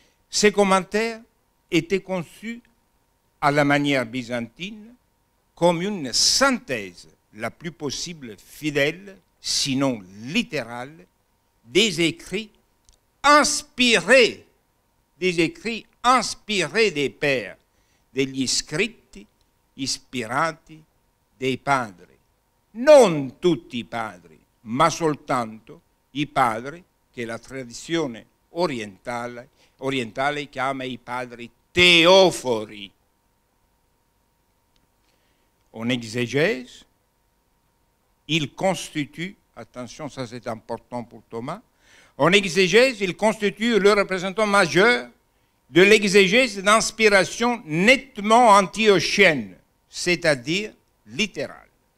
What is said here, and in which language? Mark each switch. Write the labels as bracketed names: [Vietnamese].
[French] Ces commentaires étaient conçus à la manière byzantine comme une synthèse la plus possible fidèle, sinon littérale, des écrits inspirés des pères, [Italian] degli scritti ispirati dei padri. Non tutti i padri, ma soltanto i padri che la tradizione orientale chiama i padri teofori. [French] En exégèse, il constitue, attention, ça c'est important pour Thomas, en exégèse, il constitue le représentant majeur de l'exégèse d'inspiration nettement antiochienne, c'est-à-dire littérale.